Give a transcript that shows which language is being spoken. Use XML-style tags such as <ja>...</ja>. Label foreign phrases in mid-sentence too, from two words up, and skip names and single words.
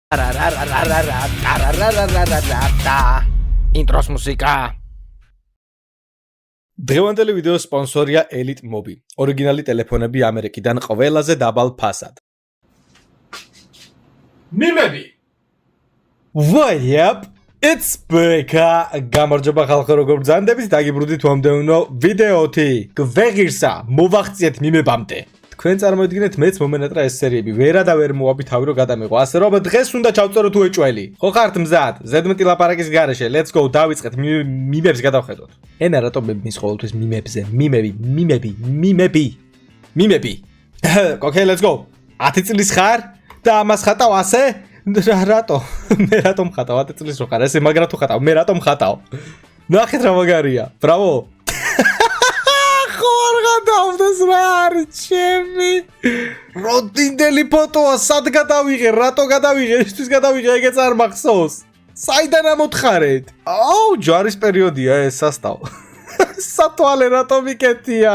<ka>ინტროს მუსიკა. დღევანდელი ვიდეოს სპონსორია Elite Mobi. ორიგინალი ტელეფონები ამერიკიდან ყველაზე დაბალ ფასად. მიმები.</ka> <en>What? It's Beka.</en> <ka>გამარჯობა ხალხო, როგორ ბრძანდებით? დაგიბრუნდით მომდევნო ვიდეოთი. გვეღირსა, მოვახციეთ მიმებამდე. თქვენ წარმოიდგინეთ მეც მომენატრა ეს სერიები. ვერა და ვერ მოვაბი თავი რომ გადამეღო. ასე რომ დღეს უნდა ჩავწეროთ უეჭველი. ხო ხართ მზად? ზედმეტი ლაპარაკის გარეშე.</ka> <en>Let's go.</en> <ka>დავიწყეთ მიმებს გადავხედოთ. ენა რატომ მის ყოველთვის მიმებზე? მიმები.</ka> <en>Okay, let's go.</en> <ka>10 წლის ხარ და ამას ხატავ ასე? რატო? მე რატომ ხატავ 10 წლის რო ხარ? ესე მაგრა თუ ხატავ? მე რატომ ხატავ? ნახეთ რა მაგარია. ბრავო. გადავდეს რა არის ჩემი როდინდელი ფოტოა სად გადავიღე რატო გადავიღე ისთვის გადავიღე ეგეც არ მახსოვს საიდან ამოთხარეთ აუ ჯარის პერიოდია ეს სასტავ სათვალე რატო მიკეთია</ka>